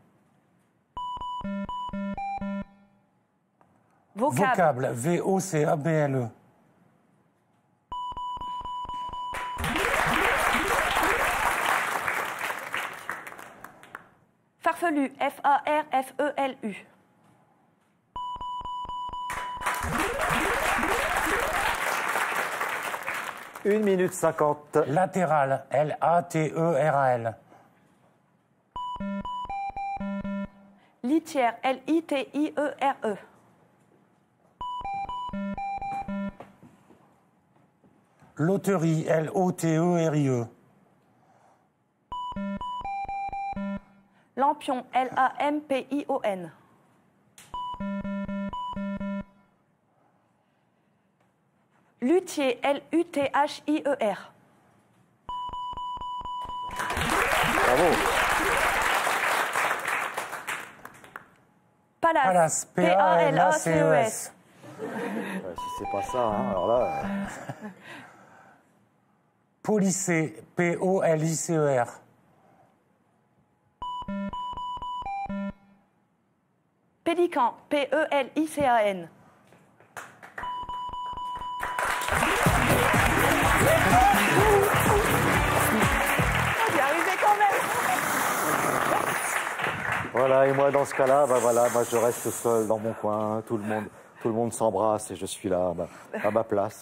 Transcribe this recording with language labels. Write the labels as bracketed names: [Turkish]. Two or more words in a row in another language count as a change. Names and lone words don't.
[French] Vocable, Vocable, V-O-C-A-B-L-E. farfelu, F-A-R-F-E-L-U. Une minute 50. Latéral, L-A-T-E-R-A-L. Litière, L-I-T-I-E-R-E. Loterie, L-O-T-E-R-I-E. Lampion, L-A-M-P-I-O-N. Luthier, L-U-T-H-I-E-R. Bravo. Palace, P-A-L-A-C-E-S. Ouais, si c'est pas ça, hein, alors là... Policé, P-O-L-I-C-E-R. Pélican, P-E-L-I-C-A-N. J'y arrivais quand même. Voilà, et moi dans ce cas-là, bah voilà, moi je reste seul dans mon coin, tout le monde s'embrasse et je suis là à ma place.